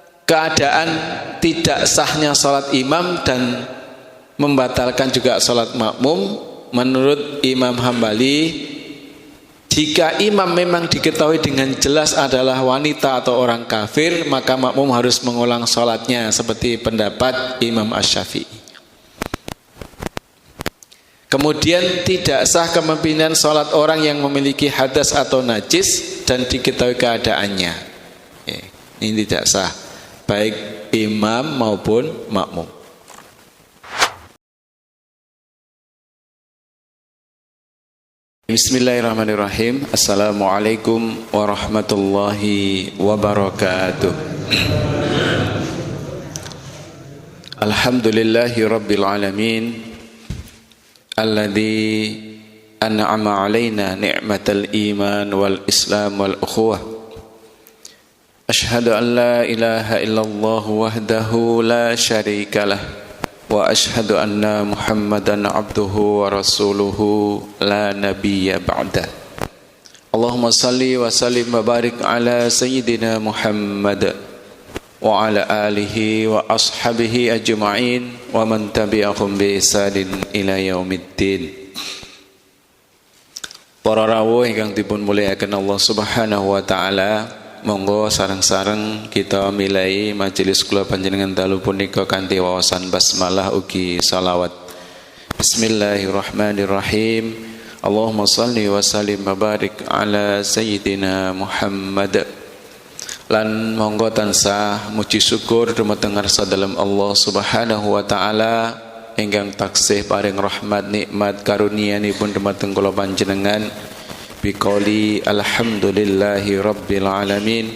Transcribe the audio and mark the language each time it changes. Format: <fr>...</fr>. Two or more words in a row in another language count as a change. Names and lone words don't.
<id>keadaan tidak sahnya sholat imam dan membatalkan juga sholat makmum, menurut Imam Hambali, jika imam memang diketahui dengan jelas adalah wanita atau orang kafir, maka makmum harus mengulang sholatnya, seperti pendapat Imam Asy-Syafi'i. Kemudian tidak sah kepemimpinan sholat orang yang memiliki hadas atau najis dan diketahui keadaannya. Ini tidak sah, baik imam maupun makmum.</id> <ar>Bismillahirrahmanirrahim. السلام عليكم ورحمة الله وبركاته. الحمد لله رب العالمين, الذي أنعم علينا نعمة الإيمان والإسلام والأخوة. أشهد أن لا إله إلا الله وحده لا شريك له وأشهد أن محمدا عبده ورسوله لا نبي بعده. اللهم صل وسلم وبارك على سيدنا محمد وعلى آله وأصحابه أجمعين ومن تبعهم بإحسان إلى يوم الدين.</ar> <jv>Para rawuh ingkang dipun mulyakaken Allah</jv> <ar>سبحانه وتعالى,</ar> <jv>monggo sareng-sareng kita milai majelis kula panjenengan dalu punika kanthi wawasan basmalah ugi salawat.</jv> <ar>بسم الله الرحمن الرحيم. اللهم صل وسلم وبارك على سيدنا محمد.</ar> <jv>Lan monggo tansah muji syukur dumateng ngarsa dalem Allah</jv> <ar>سبحانه وتعالى</ar> <jv>ingkang taksih paring rahmat nikmat karunianipun dumateng kula panjenengan</jv> <ar>بقول الحمد لله رب العالمين.</ar>